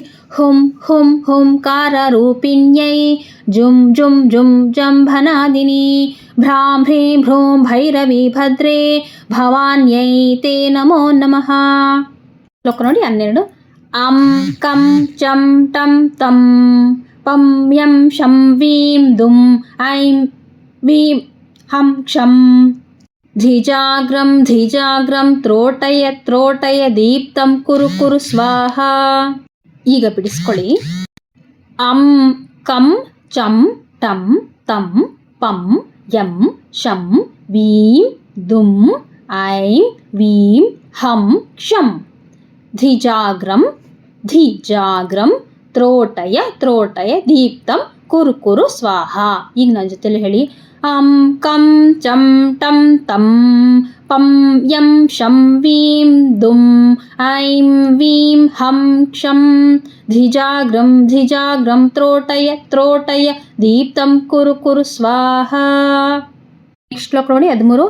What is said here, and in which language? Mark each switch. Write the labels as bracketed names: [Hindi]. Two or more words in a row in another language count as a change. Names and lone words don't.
[Sanskrit] ಹುಂ ಹುಂ ಹುಂಕಾರ ರೂಪಿಣ್ಯೈ ಜುಂ ಜುಂ ಜುಂ ಜಂಭನಾದಿನಿ ಭ್ರಾಂ ಹ್ರೀಂ ಭ್ರೂಂ ಭೈರವಿ ಭದ್ರೇ ಭವಾನ್ಯೈ ತೇ ನಮೋ ನಮಃ. [Kannada] ಶ್ಲೋಕ ನೋಡಿ [Sanskrit] 12. ಅಂ ಕಂ ಚಂ ಟಂ ತಂ ಪಂ ಯಂ ಶಂ ವೀಂ ದುಂ ಐಂ ವೀಂ ಹಂ ಕ್ಷಂ ಧಿಜಾಗ್ರಂ ಧಿಜಾಗ್ರಂ ತ್ರೋಟಯ ತ್ರೋಟಯ ದೀಪ್ತಂ ಕುರು ಕುರು ಸ್ವಾಹ. [Kannada] ಈಗ ಬಿಡಿಸ್ಕೊಳ್ಳಿ. [Sanskrit] ಅಂ ಕಂ ಚಂ ಟಂ ತಂ ಪಂ ಯಂ ಶಂ ವೀಂ ದುಂ ಐಂ ವೀಂ ಹಂ ಕ್ಷಂ ಧಿಜಾಗ್ರಂ ಧಿಜಾಗ್ರಂ ತ್ರೋಟಯ ತ್ರೋಟಯ ದೀಪ್ತಂ ಕುರು ಕುರು ಸ್ವಾಹ. [Kannada] ಈಗ ನನ್ನ ಜೊತೆಲಿ ಹೇಳಿ. [Sanskrit] ಅಂ ಕಂ ಚಂ ಟಂ ತಂ ಪಂ ಯಂ ಶಂ ವೀಂ ದುಂ ಐಂ ವೀಂ ಹಂ ಕ್ಷಂ ಧಿಜಾಗ್ರಂ ಧಿಜಾಗ್ರಂ ತ್ರೋಟಯ ತ್ರೋಟಯ ದೀಪ್ತಂ ಕುರು ಕುರು ಸ್ವಾಹ. [Kannada] ನೆಕ್ಸ್ಟ್ ಶ್ಲೋಕ ನೋಡಿ 13.